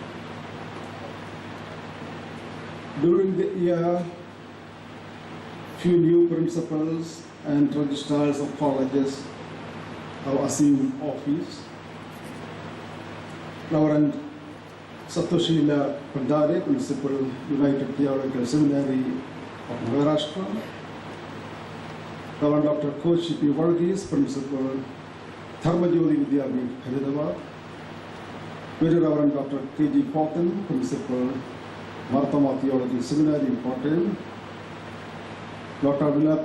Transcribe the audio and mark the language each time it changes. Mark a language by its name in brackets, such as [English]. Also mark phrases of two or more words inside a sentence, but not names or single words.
[English] During the year, few new principals and registrars of colleges have assumed office. Reverend Satoshila Pandare, Principal, United Theological Seminary of Maharashtra. Reverend Dr. Kochi P. Varghese, Principal, Dharmajyoti Vidyapith, Hyderabad. Very Reverend Dr. K.G. Potten, Principal, Marthama Theological Seminary, Kottayam. Dr.